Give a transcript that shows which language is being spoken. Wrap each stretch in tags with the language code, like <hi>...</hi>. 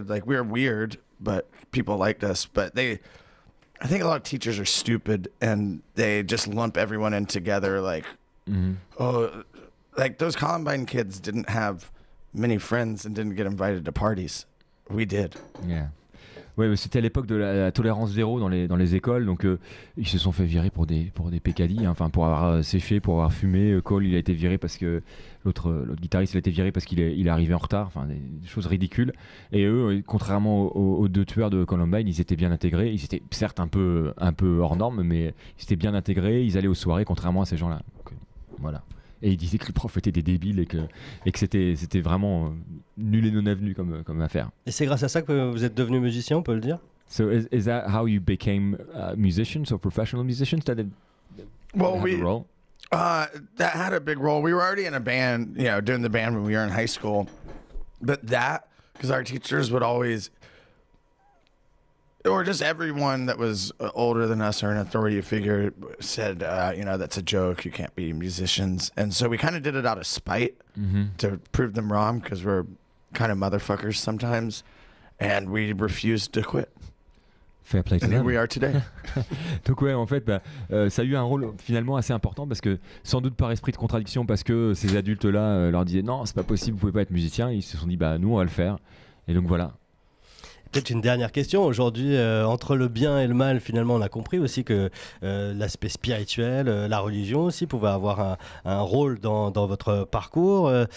<en>Like we were weird, but people liked us. But I think a lot of teachers are stupid and they just lump everyone in together. Like, like those Columbine kids didn't have many friends and didn't get invited to parties. We did. Yeah.</en> <fr>Ouais, c'était à l'époque de la tolérance zéro dans les écoles, donc ils se sont fait virer pour des pécadilles, hein, enfin pour avoir séché, pour avoir fumé. Cole, il a été viré parce que l'autre guitariste, il a été viré parce qu'il est arrivé en retard, enfin des choses ridicules. Et eux, contrairement aux 2 tueurs de Columbine, ils étaient bien intégrés. Ils étaient certes un peu hors norme, mais ils étaient bien intégrés. Ils allaient aux soirées, contrairement à ces gens-là. Donc, voilà. Et ils disaient que les profs étaient des débiles et que c'était vraiment nul et non avenu comme affaire. Et c'est grâce à ça que vous êtes devenu musicien, on peut le dire?</fr> <en>So is that how you became musicians or professional musicians? That Well, had a role? That had a big role. We were already in a band, doing the band when we were in high school. But because our teachers would always, or just everyone that was older than us or an authority figure said, that's a joke. You can't be musicians. And so we kind of did it out of spite to prove them wrong because we're kind of motherfuckers sometimes. And we refused to quit. Fair play to And here them. we are today.</en> <fr>Donc ouais, en fait, ça a eu un rôle finalement assez important parce que sans doute par esprit de contradiction, parce que ces adultes-là leur disaient non, c'est pas possible, vous pouvez pas être musicien. Ils se sont dit nous on va le faire. Et donc voilà. Peut-être une dernière question. Aujourd'hui, entre le bien et le mal, finalement, on a compris aussi que l'aspect spirituel, la religion aussi pouvait avoir un rôle dans votre parcours.</fr>